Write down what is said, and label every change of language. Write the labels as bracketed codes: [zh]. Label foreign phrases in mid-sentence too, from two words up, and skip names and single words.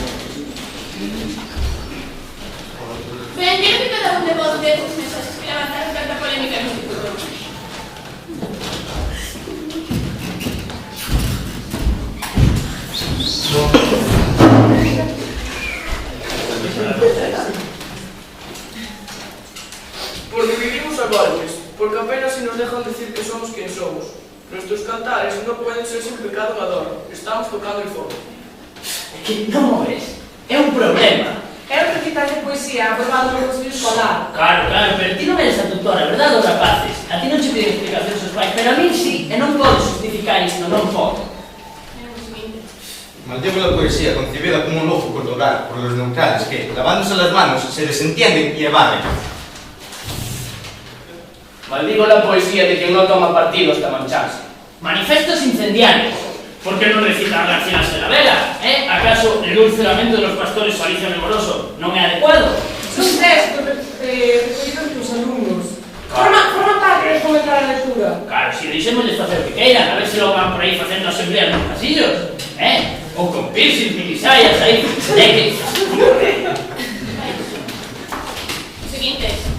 [gl] Ben, quero que cada un de vos dé os mensaxes que levantaron tanta polémica no Instituto. [es] Porque vivimos a golpes, porque apenas se nos dejan decir que somos quien somos. Nuestros cantares no pueden ser sin pecado adoro. Estamos tocando el fondo. [gl] Que non es. É un problema. É un recital de poesía aprobado no Consello Escolar. Claro, pero ti non eres a tutora, verdade, os rapaces? A ti non che piden explicacións os pais, pero [es] a mí sí, [gl] e non podo justificar isto, non podo. [es] Mantengo la poesía concebida como un ojo corporal por los neutrales que, lavándose las manos, se desentienden y evaden. Maldigo la poesía de quien no toma partido hasta mancharse. Manifestos incendiarios. ¿Por qué no recitan García de la Vela? ¿Acaso el dulce lamento de los pastores o Alicia Memoroso [gl] non é adecuado? Son textos recollidos dos alumnos. Forma parte de fomentar a lectura. Claro, si deixémosles facer o que queiran, a ver se lo van por aí facendo asembleas nos pasillos, ou con piercing, minisaias aí, [es] Siguientes.